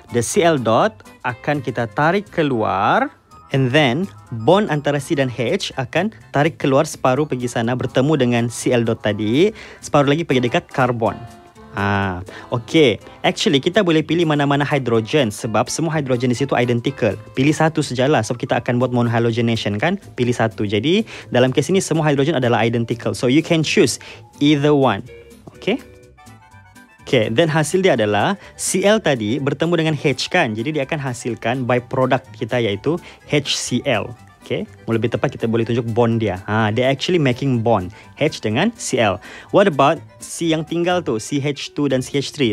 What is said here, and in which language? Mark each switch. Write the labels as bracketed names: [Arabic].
[Malay] The Cl dot akan kita tarik keluar. [English] And then, [Malay] bond antara C dan H akan tarik keluar separuh pergi sana bertemu dengan Cl dot tadi. Separuh lagi pergi dekat karbon. Okay. Actually, kita boleh pilih mana-mana hidrogen sebab semua hidrogen di situ identical. Pilih satu sajalah sebab kita akan buat monohalogenation kan. Pilih satu. Jadi, dalam kes ini semua hidrogen adalah identical. [English] So, you can choose either one. Okay. [Malay] Okay, then hasil dia adalah Cl tadi bertemu dengan H kan. Jadi, dia akan hasilkan byproduct kita iaitu HCl. Okay, lebih tepat kita boleh tunjuk bond dia. Dia [English] actually making bond [Malay] H dengan Cl. [English] What about [Malay] C yang tinggal tu, CH2 dan CH3?